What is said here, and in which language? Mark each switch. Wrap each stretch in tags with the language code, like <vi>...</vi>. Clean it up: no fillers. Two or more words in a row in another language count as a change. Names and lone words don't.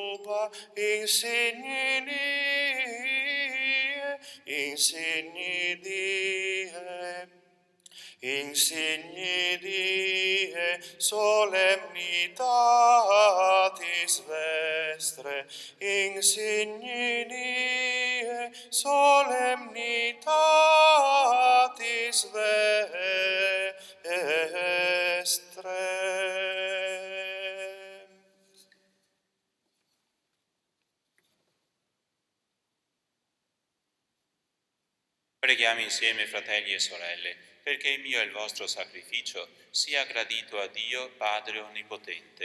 <la>tua, insigni die, solemnitatis vestre, insigni die, solemnitatis vestre.</la> <it>Preghiamo insieme, fratelli e sorelle, perché il mio e il vostro sacrificio sia gradito a Dio, Padre Onnipotente.</it>